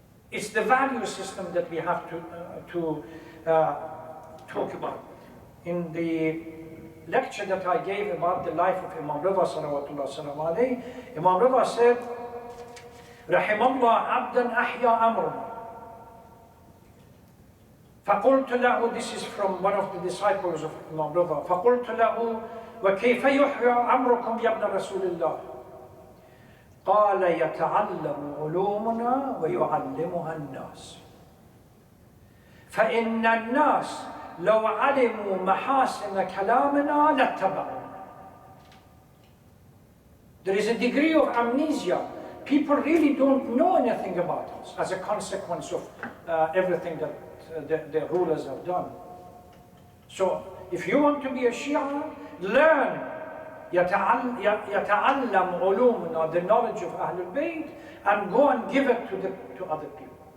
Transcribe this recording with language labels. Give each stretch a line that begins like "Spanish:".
English: It's the value system that we have to talk about. In the lecture that I gave about the life of Imam Rida salawatullah salam alayhi, Imam Rida said,
Arabic: Rahimallah abdan ahya amruna. فقلت له,
English: this is from one of the disciples of Imam Rida,
Arabic: فقلت له وكيف يحيى أمركم يا ابن رسول الله؟ قال يتعلم علومنا ويعلمها الناس فإن الناس لو علموا محاسن كلامنا لاتبعونا.
English: There is a degree of amnesia. People really don't know anything about us as a consequence of everything that the rulers have done. So if you want to be a Shia, learn
Arabic: يتعلم علومنا,
English: the knowledge of Ahlul Bayt, and go and give it to other people.